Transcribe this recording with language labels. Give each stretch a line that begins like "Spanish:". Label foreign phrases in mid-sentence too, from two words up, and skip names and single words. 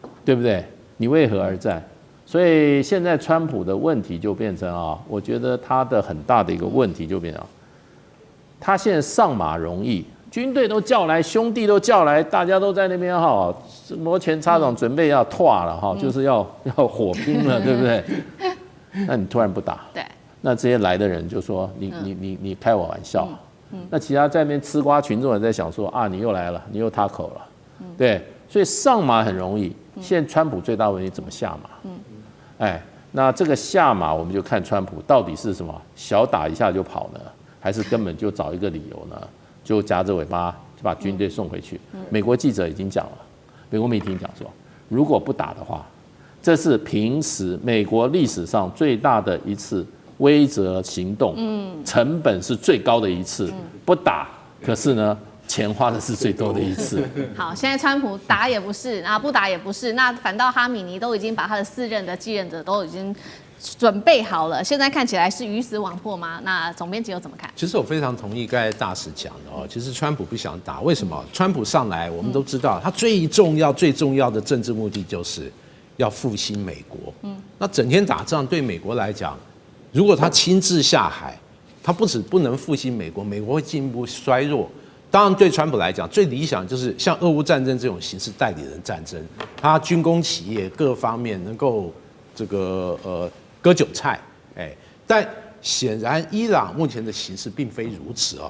Chinese: 對不對？你為何而戰？所以現在川普的問題就變成啊，我覺得他的很大的一個問題就變成，他現在上馬容易，軍隊都叫來，兄弟都叫來，大家都在那邊哈，摩拳擦掌，準備要拓了哈，就是要火拼了，對不對？那你突然不打，對，那這些來的人就說你開我玩笑，那其他在那邊吃瓜群眾也在想說啊，你又來了，你又他口了，對，所以上馬很容易。現在川普最大問題怎麼下馬？哎，那這個下馬我們就看川普到底是什麼，小打一下就跑呢，還是根本就找一個理由呢，就夾着尾巴就把軍隊送回去？美國記者已經講了，美國媒體講說，如果不打的話，這是平時美國歷史上最大的一次威懾行動，成本是最高的一次，不打，可是呢，錢花的是最多的一次。好，現在川普打也不是，啊不打也不是，那反倒哈米尼都已經把他的4任的继任者都已經準備好了，现在看起来是魚死網破嗎？那總編輯又怎麼看？其實我非常同意剛才大使講的哦，其實川普不想打，為什麼？川普上來，我們都知道，他最重要的政治目的就是要復興美國。那整天打仗對美國來講，如果他親自下海，他不能復興美國，美國會進一步衰弱。當然，對川普來講，最理想就是像俄烏戰爭這種形式代理人戰爭，他軍工企業各方面能夠割韭菜，但顯然伊朗目前的形勢並非如此哦。